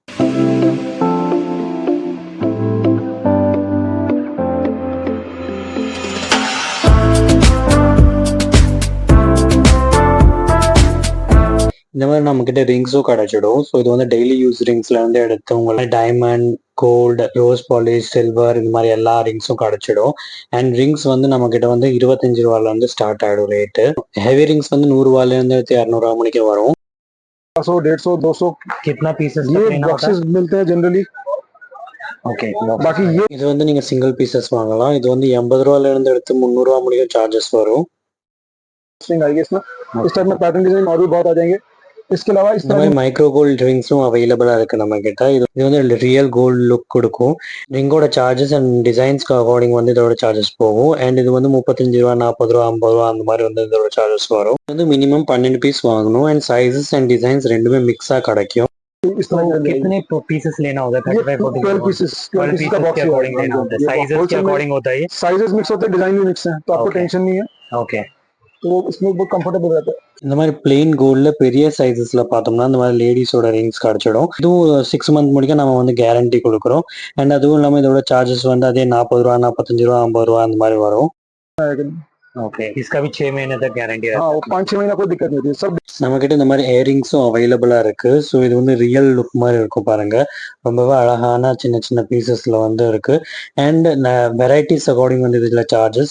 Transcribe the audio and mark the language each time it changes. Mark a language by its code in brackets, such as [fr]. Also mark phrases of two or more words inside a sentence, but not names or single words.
[ta] இந்த மாதிரி நம்ம கிட்ட ரிங்ஸும் கிடைச்சிடும். ஸோ இது வந்து [en] daily use rings [ta] இருந்து எடுத்து உங்களுக்கு [en] diamond, gold, rose polish, silver [ta] இந்த மாதிரி எல்லா ரிங்ஸும் கிடைச்சிடும். அண்ட் ரிங்ஸ் வந்து நம்ம கிட்ட வந்து 25 ரூபாயில இருந்து ஸ்டார்ட் ஆயிடும் ரேட்டு. [en] heavy rings [ta] வந்து 100 ரூபாயில இருந்து 200 ரூபா மணிக்கு வரும். 100 150 200 [hi] कितना पीसेस ये बॉक्सेस मिलते हैं जनरली. [ta] ஓகே, [hi] बाकी ये [ta] இது வந்து நீங்க [en] single pieces [ta] வாங்கலாம். இது வந்து 80 ரூபாயில இருந்து எடுத்து 300 ரூபா முடியும் சார்ஜஸ் வரும். [hi] आएगी इसमें. इस टाइप में [en] pattern design [hi] और भी बहुत आ जाएंगे. इसके अलावा इस [ta] இந்த [hi] तरह [ta] மாதிரி [en] micro gold rings available [ta] இருக்கு நம்ம கிட்ட. இது வந்து [en] real gold look [ta] கொடுக்கும். ரிங்கோட [en] charges and designs according [ta] வந்து இதோட சார்ஜஸ் போகும். அண்ட் இது வந்து 35 ரூபா 40 ரூபா 50 ரூபா அந்த மாதிரி வந்து இதோட சார்ஜஸ் வரும். இது வந்து [en] minimum 12 piece [ta] வாங்கணும். [en] and sizes and designs [ta] ரெண்டுமே மிக்ஸா கிடைக்கும். [hi] इस तरह का कितने पीसेस लेना होता है? 35 40 12 पीसेस का बॉक्स के अकॉर्डिंग लेना होता है. साइजेस के अकॉर्डिंग होता है ये. साइजेस मिक्स होते हैं, डिजाइन भी मिक्स है, तो आपको Okay. टेंशन नहीं है. [ta] ஓகே, [hi] तो इसमें बहुत कंफर्टेबल रहता है. [ta] இந்த மாதிரி [en] plain gold [ta] பெரிய சைஸஸ்ல பார்த்தோம்னா இந்த மாதிரி [en] ladies rings [ta] கிடைச்சிடும். இதுவும் 6 மந்த் முடிக்க நம்ம வந்து கேரண்டி கொடுக்குறோம். அண்ட் அதுவும் இல்லாமல் இதோட சார்ஜஸ் வந்து அதே 40 ரூபா 45 ரூபா 50 ரூபா அந்த மாதிரி வரும். ஓகே, [hi] इसका भी 6 महीने तक गारंटी है. हाँ, वो 5-6 महीना कोई दिक्कत नहीं होती है सब. [ta] நம்ம கிட்ட இந்த மாதிரி [en] earrings available [ta] இருக்கு. ஸோ இது வந்து [en] real look [ta] மாதிரி இருக்கும் பாருங்க. ரொம்பவே அழகான சின்ன சின்ன பீசஸ்ல வந்து இருக்கு. [en] and varieties according [ta] வந்து இதுல சார்ஜஸ்.